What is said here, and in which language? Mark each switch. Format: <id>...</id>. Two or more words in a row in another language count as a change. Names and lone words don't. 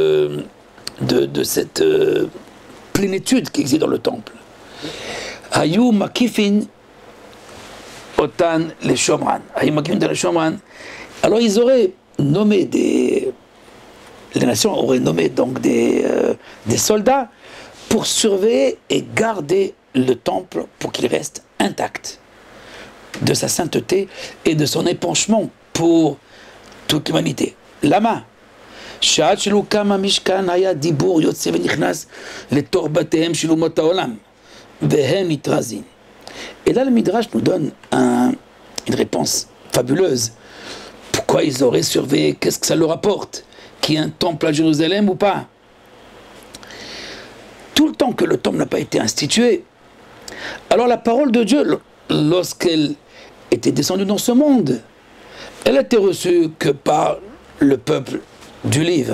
<fr>plénitude qui existe dans le temple,</fr> <he>היו מקיפין אותן</he> <fr>les Shomran,</fr> <he>היו מקיפין</he> <fr>les Shomran, alors ils auraient nommé les nations auraient nommé donc des soldats pour surveiller et garder le temple pour qu'il reste intact de sa sainteté et de son épanchement pour toute l'humanité.</fr> <he>Lama, שעד שלא קם המשכן היה דיבור יוצא ונכנס לתוך בתיהם של אומות העולם, והם נתרזים.</he> <fr>Et là le Midrash nous donne un Une réponse fabuleuse. Pourquoi ils auraient surveillé? Qu'est-ce que ça leur apporte? Qu'il y ait un temple à Jérusalem ou pas? Tout le temps que le temple n'a pas été institué, alors la parole de Dieu, lorsqu'elle était descendue dans ce monde, elle était reçue que par le peuple du livre.</fr>